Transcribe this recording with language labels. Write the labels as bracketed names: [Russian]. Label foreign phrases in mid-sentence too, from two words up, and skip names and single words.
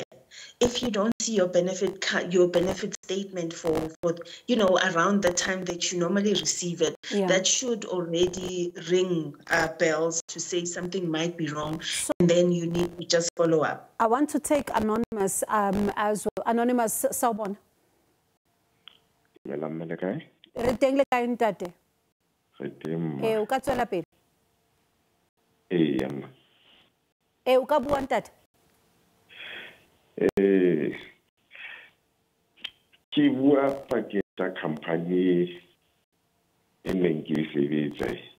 [English] If you don't see your benefit statement for around the time that you normally receive it, that should already ring bells to say something might be wrong, and then you need to just follow up. I want to take Anonymous as well. Anonymous, Sawubona. [Southern Sotho] Re teng le kae ntate? O ka tswela pele? O ka bua ntate? Ke bua pakeng tsa company e neng ke sebetsa.